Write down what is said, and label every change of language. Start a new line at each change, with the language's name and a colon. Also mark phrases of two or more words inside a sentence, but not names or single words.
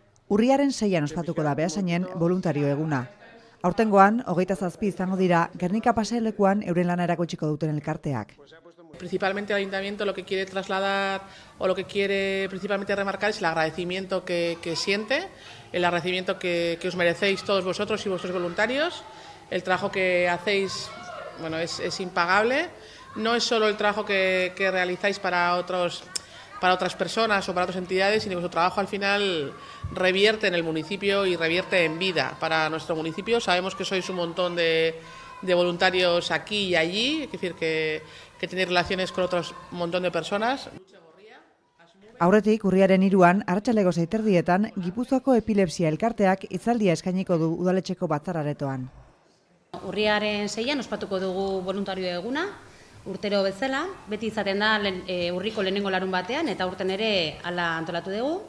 Basque: Urriaren 6an ospatuko da Beasainen voluntario eguna. Aurtengoan, 27 izango dira Gernika pasealekuan euren lana erakutsiko duten elkarteak.
Spanish: Principalmente el Ayuntamiento lo que quiere trasladar o lo que quiere principalmente remarcar es el agradecimiento que siente, el agradecimiento que os merecéis todos vosotros y vuestros voluntarios. El trabajo que hacéis, bueno, es impagable. No es solo el trabajo que realizáis para otras personas o para otras entidades, sino que vuestro trabajo al final revierte en el municipio y revierte en vida para nuestro municipio. Sabemos que sois un montón de voluntarios aquí y allí, es decir, que tenéis relaciones con otros montón de personas.
Basque: Aurretik, urriaren 3an, arratsaldeko 6:30 Gipuzkoako epilepsia elkarteak hitzaldia eskainiko du udaletxeko batzar-aretoan. Urriaren 6an ospatuko dugu voluntario eguna, urtero bezala, beti izaten da urriko lehenengo larun batean, eta urten ere hala antolatu dugu.